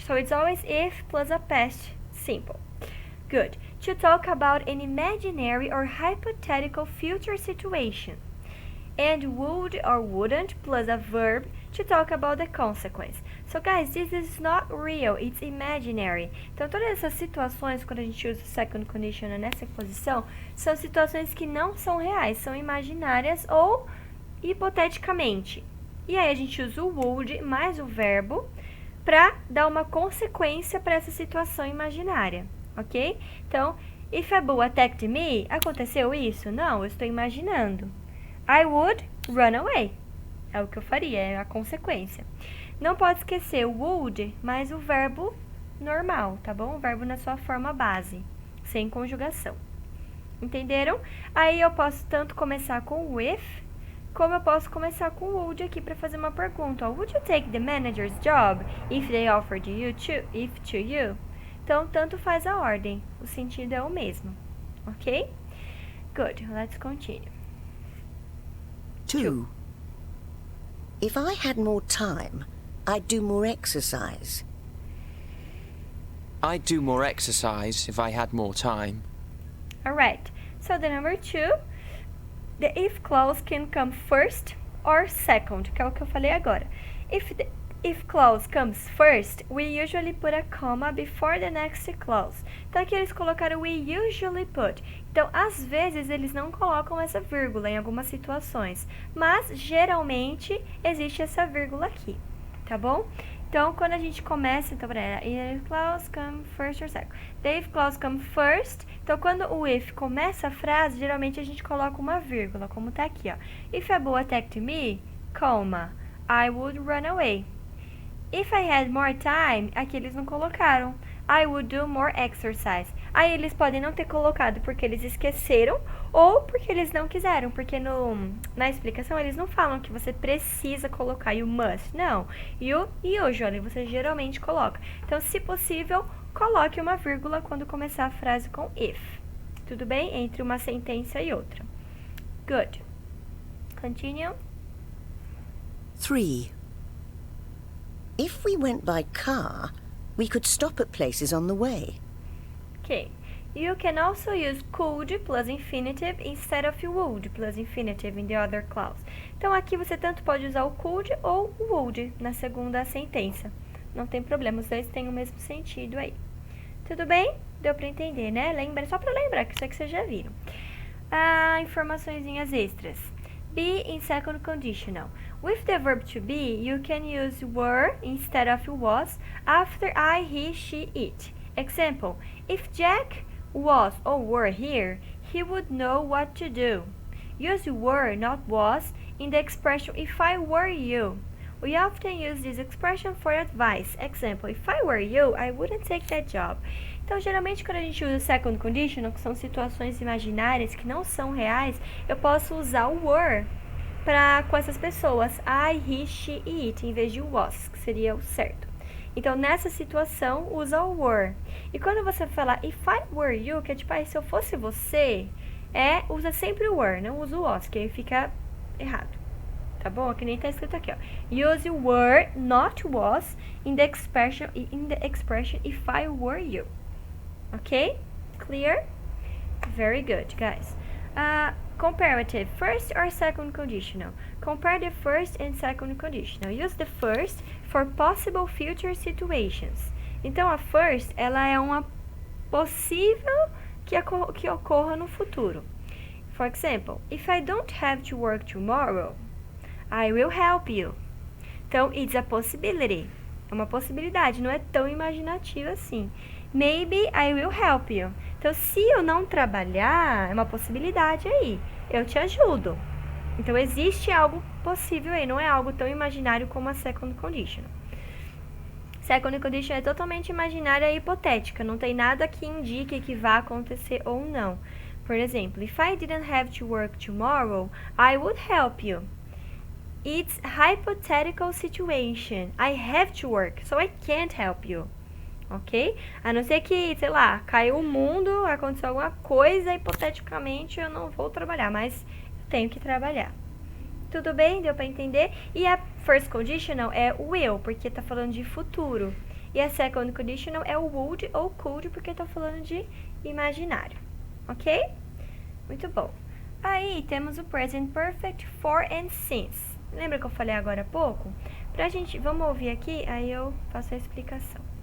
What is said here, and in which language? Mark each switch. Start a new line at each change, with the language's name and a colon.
English: So it's always if plus a past simple. Good. To talk about an imaginary or hypothetical future situation. And would or wouldn't plus a verb to talk about the consequence. So guys, this is not real, it's imaginary.
Portuguese: Então todas essas situações, quando a gente usa o second conditional nessa posição, são situações que não são reais, são imaginárias ou hipoteticamente. E aí a gente usa o would mais o verbo para dar uma consequência para essa situação imaginária, ok?
English: Então, if a bull attacked me,
Portuguese: aconteceu isso? Não, eu estou imaginando.
English: I would run away.
Portuguese: É o que eu faria, é a consequência. Não pode esquecer o would mais o verbo normal, tá bom? O verbo na sua forma base, sem conjugação. Entenderam? Aí eu posso tanto começar com with, como eu posso começar com would aqui para fazer uma pergunta.
English: Would you take the manager's job if they offered to you?
Portuguese: Então, tanto faz a ordem. O sentido é o mesmo. Ok?
English: Good. Let's continue. 2. If I had more time, I'd do more exercise. I'd do more exercise if I had more time. Alright. So the number 2, the if clause can come first or second,
Portuguese: que é o que eu falei agora.
English: If clause comes first, we usually put a comma before the next clause.
Portuguese: Então aqui eles colocaram
English: we usually put.
Portuguese: Então, às vezes, eles não colocam essa vírgula em algumas situações, mas geralmente existe essa vírgula aqui, tá bom? Então, quando a gente começa, então,
English: if clause come first or second. The if clause come first.
Portuguese: Então, quando o if começa a frase, geralmente a gente coloca uma vírgula, como tá aqui, ó.
English: If a bull attacked me, comma, I would run away. If I had more time,
Portuguese: aqui eles não colocaram.
English: I would do more exercise.
Portuguese: Aí eles podem não ter colocado porque eles esqueceram ou porque eles não quiseram, porque na explicação eles não falam que você precisa colocar
English: you must.
Portuguese: Não, you e usually você geralmente coloca. Então, se possível, coloque uma vírgula quando começar a frase com if. Tudo bem? Entre uma sentença e outra.
English: Good. Continue. 3. If we went by car, we could stop at places on the way. Okay. You can also use could plus infinitive instead of would plus infinitive in the other clause.
Portuguese: Então, aqui você tanto pode usar o could ou o would na segunda sentença. Não tem problema, os dois têm o mesmo sentido aí. Tudo bem? Deu para entender, né? Lembra, só para lembrar, que isso aqui vocês já viram. Informaçõezinhas extras.
English: Be in second conditional. With the verb to be, you can use were instead of was after I, he, she, it. Example, if Jack was or were here, he would know what to do. Use were, not was, in the expression if I were you. We often use this expression for advice. Example, if I were you, I wouldn't take that job.
Portuguese: Então, geralmente, quando a gente usa second conditional, que são situações imaginárias que não são reais, eu posso usar o were com essas pessoas. I, he, she e it, em vez de was, que seria o certo. Então, nessa situação, usa o were. E quando você falar
English: if I were you,
Portuguese: que é tipo, se eu fosse você, usa sempre o were, não usa o was, que aí fica errado. Tá bom? Que nem tá escrito aqui, ó.
English: Use were, not was, in the expression if I were you. Okay? Clear? Very good, guys. Comparative, first or second conditional. Compare the first and second conditional. Use the first for possible future situations.
Portuguese: Então, a first, ela é uma possível que ocorra no futuro.
English: For example, if I don't have to work tomorrow, I will help you. Então, it's a possibility.
Portuguese: É uma possibilidade, não é tão imaginativa assim.
English: Maybe I will help you.
Portuguese: Então, se eu não trabalhar, é uma possibilidade aí. Eu te ajudo. Então, existe algo possível aí. Não é algo tão imaginário como a second condition. Second condition é totalmente imaginária e hipotética. Não tem nada que indique que vá acontecer ou não. Por exemplo,
English: if I didn't have to work tomorrow, I would help you. It's a hypothetical situation. I have to work, so I can't help you. Ok?
Portuguese: A não ser que, sei lá, caiu o mundo, aconteceu alguma coisa, hipoteticamente eu não vou trabalhar, mas eu tenho que trabalhar. Tudo bem? Deu pra entender? E a first conditional é o will, porque tá falando de futuro. E a second conditional é o would ou could, porque tá falando de imaginário. Ok? Muito bom. Aí temos o present perfect for and since. Lembra que eu falei agora há pouco? Vamos ouvir aqui, aí eu faço a explicação.